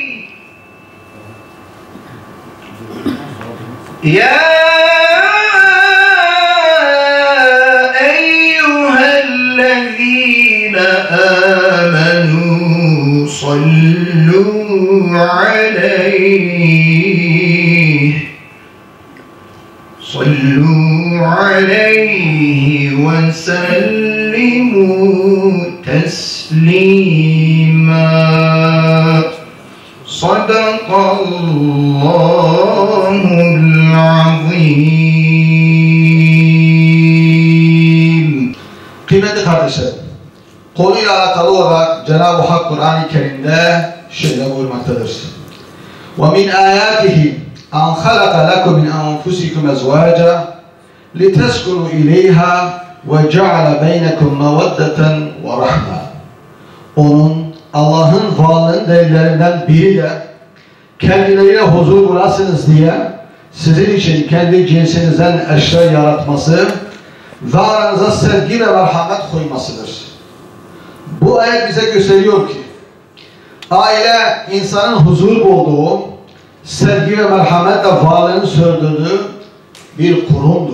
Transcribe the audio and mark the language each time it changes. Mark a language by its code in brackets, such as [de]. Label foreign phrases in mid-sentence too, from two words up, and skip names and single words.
[ar] يا أيها الذين آمنوا صلوا عليه وسلموا تسليما. صدق الله العظيم. [tr] Kıymetli kardeşlerim, konuyla alakalı olarak Cenab-ı Hak Kur'an-ı Kerim'de şöyle buyurmaktadır. [ar] وَمِنْ آيَاتِهِ أَنْ خَلَقَ لَكُمْ مِنْ أَنْفُسِكُمْ أَزْوَاجًا لِتَسْكُنُوا إِلَيْهَا وَجَعَلَ بَيْنَكُمْ مَوَدَّةً وَرَحْمَةً. [tr] Onun, Allah'ın varlığının delillerinden biri de kendileriyle huzur bulasınız diye sizin için kendi cinsinizden eşler yaratması ve aranıza sevgi ve merhamet koymasıdır. Bu ayet bize gösteriyor ki aile insanın huzur bulduğu, sevgi ve merhametle varlığını sürdürdüğü bir kurumdur.